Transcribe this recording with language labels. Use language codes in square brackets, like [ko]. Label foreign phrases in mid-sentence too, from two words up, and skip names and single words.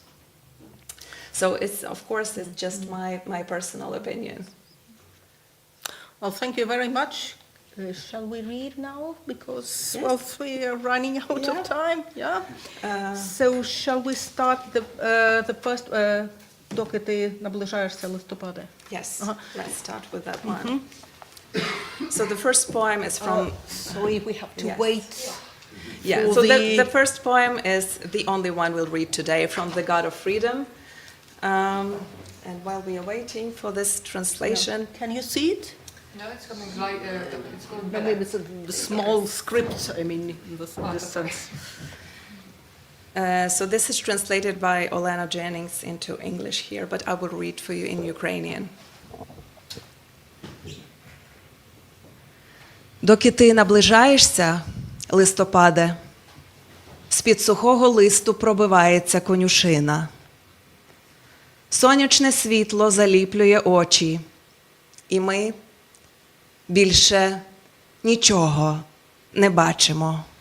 [en] So it's, of course, it's just my personal opinion. Well, thank you very much. Shall we read now? Because, Yes. well, we are running out Yeah. of time. Yeah. So shall we start the first [uk] доки ти наближаєшся листопада? [en] Yes, Uh-huh. let's start with that one. So the first poem is from... Sorry, we have to Yes. wait. Yeah, for so the- the first poem is the only one we'll read today, from The God of Freedom. And while we are waiting for this translation... Can you see it? No, it's coming like it's going No, maybe it's a small script, I mean, in this sense. So this is translated by Olena Jennings into English here, but I will read for you in Ukrainian. [uk] Доки ти наближаєшся, листопаде, з-під сухого листу пробивається конюшина. Сонячне світло заліплює очі, і ми більше нічого не бачимо.